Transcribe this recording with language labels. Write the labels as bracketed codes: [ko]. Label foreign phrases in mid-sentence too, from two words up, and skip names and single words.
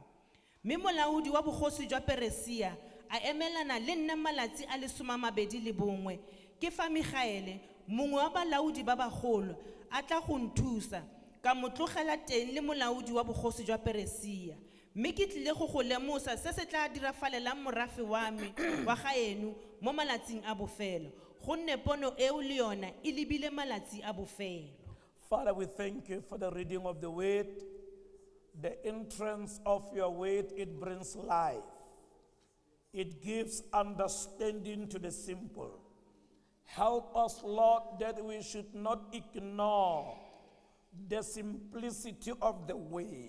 [tn] Mme molaodi wa bogosi jwa Persia a emelana le nna malatsi a le 21 ke fa Migaele mongwe wa balaodi ba bagolo a tla go nthusa ka motlogela teng le molaodi wa bogosi jwa Persia, mme ke tlile go go lemosa se se tla dirafalelang morafe wa me wa gaeno mo malatsing a bofelo, gonne pono eo le yona e lebile malatsi a bofelo. [en] Father, we thank you for the reading of the word. The entrance of your word, it brings life. It gives understanding to the simple. Help us, Lord, that we should not ignore the simplicity of the word.